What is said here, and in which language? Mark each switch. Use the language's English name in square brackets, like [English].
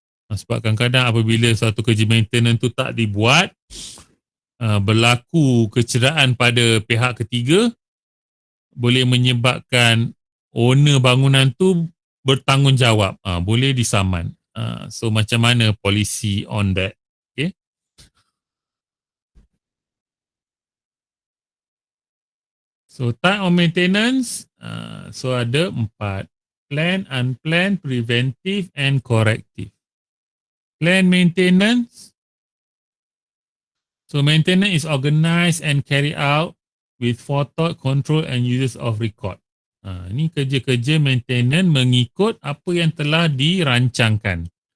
[Malay] Sebab kadang-kadang apabila suatu kerja maintenance tu tak dibuat, berlaku kecederaan pada pihak ketiga, boleh menyebabkan owner bangunan tu bertanggungjawab, boleh disaman. So macam mana polisi [English] on that? [Malay] Okay. [English] So type of maintenance, [Malay] so ada 4. [English] Planned, unplanned, preventive and corrective. Planned maintenance. So maintenance is organized and carried out with forethought, control and uses of record. [Malay] Ini kerja-kerja maintenance mengikut apa yang telah dirancangkan.